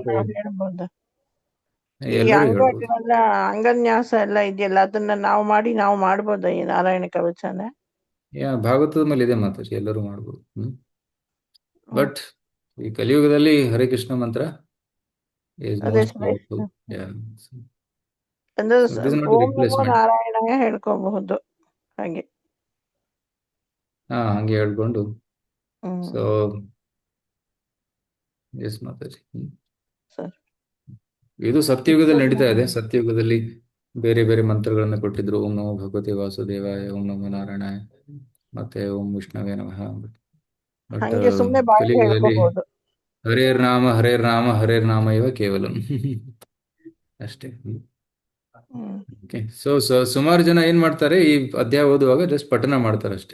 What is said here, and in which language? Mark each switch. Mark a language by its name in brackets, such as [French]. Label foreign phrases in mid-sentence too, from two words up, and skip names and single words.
[Kannada] ಕವಚ ಹೇಳ್ಬೋದಾ? ಈ ಎಲ್ಲರೂ ಹೇಳ್ಬೋದು. ಅಂಗಗಳೆಲ್ಲ ಅಂಗನ್ಯಾಸ ಎಲ್ಲ ಇದೆಯಲ್ಲ, ಅದನ್ನ ನಾವು ಮಾಡ್ಬೋದಾ ಈ ನಾರಾಯಣ ಕವಚನ? ಭಾಗವತದ ಮೇಲೆ ಇದೆ ಮಾತಾಡಿ, ಎಲ್ಲರೂ ಮಾಡ್ಬೋದು. ಬಟ್ ಈ ಕಲಿಯುಗದಲ್ಲಿ [Sanskrit] ಹರೇ ಕೃಷ್ಣ [Kannada] ಮಂತ್ರ is ಅದೇ [English] most powerful. Yeah. [Kannada] ಅಂದ್ರೆ [English] So this is not a [Sanskrit] ಓಂ ನಮೋ [English] replacement. [Kannada] ನಾರಾಯಣ ಹೇಳ್ಕೋಬಹುದು ಹಾಗೆ. ಹಂಗೆ ಹೇಳ್ಕೊಂಡು ಹ್ಮ್ [English] so yes Mataji. [Kannada] ಸರ್. ಇದು ಸತ್ಯಯುಗದಲ್ಲಿ ನಡೀತಾ ಇದೆ. ಸತ್ಯಯುಗದಲ್ಲಿ ಬೇರೆ ಬೇರೆ ಮಂತ್ರಗಳನ್ನ ಕೊಟ್ಟಿದ್ರು. [Sanskrit] ಓಂ ನಮೋ ಭಗವತೆ ವಾಸುದೇವಾಯ, ಓಂ ನಮೋ ನಾರಾಯಣಾಯ, ಮತ್ತೆ ಓಂ ವಿಷ್ಣವೇ ನಮಃ. [Kannada] ಬಟ್ ಹಂಗೆ ಸುಮ್ನೆ ಬಾಯಿಗೆ ಕಲಿಯುಗದಲ್ಲಿ ಹೇಳ್ಕೋಬಹುದು. [Sanskrit] ಹರೇರ್ ನಾಮ ಹರೇರ್ ನಾಮ ಹರೇರ್ ನಾಮ ಇವ ಕೇವಲ ಅಷ್ಟೇ. [Kannada] ಓಕೆ. ಸೊ ಸುಮಾರು ಜನ ಏನ್ ಮಾಡ್ತಾರೆ, ಈ ಅಧ್ಯಾಯ ಓದುವಾಗ ಜಸ್ಟ್ ಪಠನ ಮಾಡ್ತಾರೆ ಅಷ್ಟೇ.